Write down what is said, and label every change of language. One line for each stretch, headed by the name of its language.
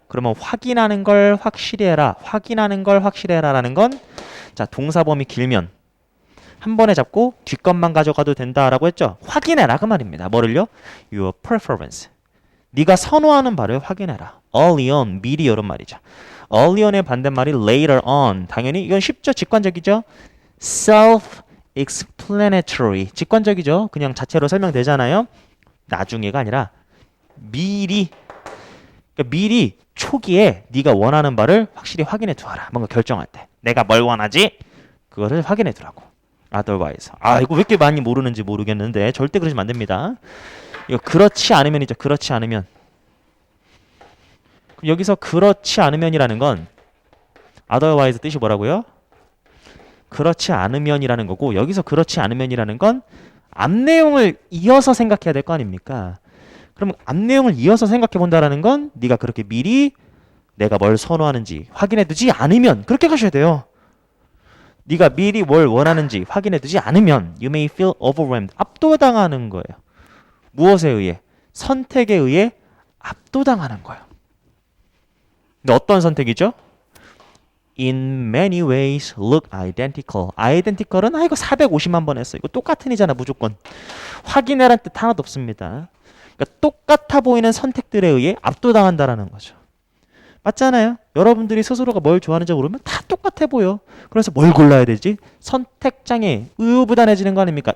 Korean: 그러면 확인하는 걸 확실히 해라. 확인하는 걸 확실히 해라라는 건 자 동사 범위 길면 한 번에 잡고 뒷것만 가져가도 된다라고 했죠. 확인해라 그 말입니다. 뭐를요?
English: Your preference.
Korean: 네가 선호하는 바를 확인해라.
English: Early on,
Korean: 미리 이런 말이죠.
English: Early on
Korean: 의 반대말이
English: later on.
Korean: 당연히 이건 쉽죠. 직관적이죠. Self-explanatory. 직관적이죠. 그냥 자체로 설명되잖아요. 나중에가 아니라 미리. 그러니까 미리 초기에 네가 원하는 바를 확실히 확인해 두어라. 뭔가 결정할 때. 내가 뭘 원하지? 그거를 확인해 두라고. otherwise. 이거 왜 이렇게 많이 모르는지 모르겠는데 절대 그러시면 안 됩니다. 이거 그렇지 않으면이죠. 그렇지 않으면. 여기서 그렇지 않으면이라는 건 otherwise 뜻이 뭐라고요? 그렇지 않으면이라는 거고 여기서 그렇지 않으면이라는 건 앞 내용을 이어서 생각해야 될 거 아닙니까? 그럼 앞 내용을 이어서 생각해 본다라는 건 네가 그렇게 미리 내가 뭘 선호하는지 확인해 두지 않으면 그렇게 가셔야 돼요. 네가 미리 뭘 원하는지 확인해 두지 않으면
English: you may feel overwhelmed.
Korean: 압도당하는 거예요. 무엇에 의해? 선택에 의해 압도당하는 거예요. 근데 어떤 선택이죠?
English: In many ways look identical.
Korean: identical은 이거 450만 번 했어. 이거 똑같은 이잖아 무조건. 확인해란 뜻 하나도 없습니다. 그러니까 똑같아 보이는 선택들에 의해 압도당한다라는 거죠. 맞잖아요. 여러분들이 스스로가 뭘 좋아하는지 모르면 다 똑같아 보여. 그래서 뭘 골라야 되지? 선택장애, 우유부단해지는 거 아닙니까?